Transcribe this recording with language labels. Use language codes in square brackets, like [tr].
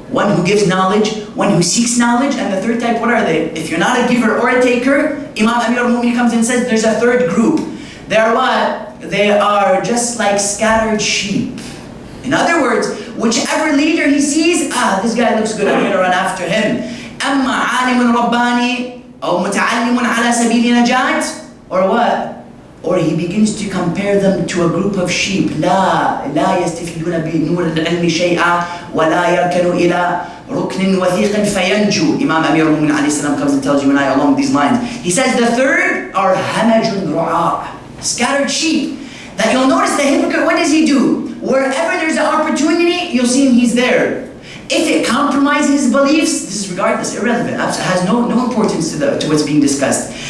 [en] One who gives knowledge, one who seeks knowledge, and the third type, what are they? If you're not a giver or a taker, Imam Amir al-Mu'minin comes and says there's a third group. They are what? They are just like scattered sheep. In other words, whichever leader he sees, this guy looks good, I'm going to run after him. [ar] أَمَّا عَالِمٌ رَبَّانِي أَوْ مُتَعَلِّمٌ عَلَى سَبِيلِ نَجَاةٍ, [en] or what? Or he begins to compare them to a group of sheep. [ar] لا يستفيدون بنور العلم شيئا ولا يركنوا إلى ركن وثيق فينجو. [en] Imam Amir al-Mu'minin alayhi salam comes and tells you and I along these lines. He says the third are [ar] همج رعاء, [en] scattered sheep. That you'll notice the hypocrite, what does he do? Wherever there's an opportunity, you'll see him, he's there. If it compromises his beliefs, disregard this, irrelevant. It has no importance to what's being discussed.